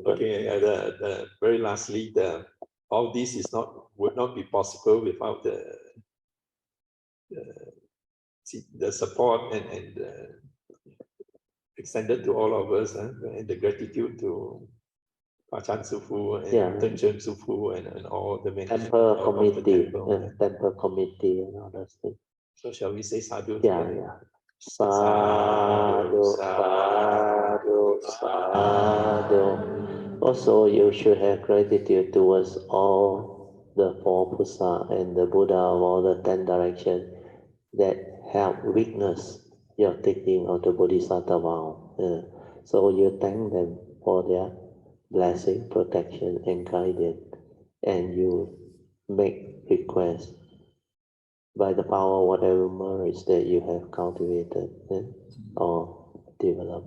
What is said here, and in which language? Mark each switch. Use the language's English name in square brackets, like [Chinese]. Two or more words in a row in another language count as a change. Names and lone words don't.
[English] Okay, the very lastly, all this would not be possible without the support and extended to all of us, and the gratitude to Pachan Sufu and Tenchen Sufu and all the temple committee, temple committee and all those things. So shall we say sadhu? [Pali] Yeah. Sadhu, sadhu, sadhu. [English] Also, you should have gratitude towards all the 4 Pusa and the Buddha of all the 10 directions that help witness your taking of the Bodhisattva vow. So you thank them for their blessing, protection, and guidance, and you make requests by the power of whatever merits that you have cultivated or developed.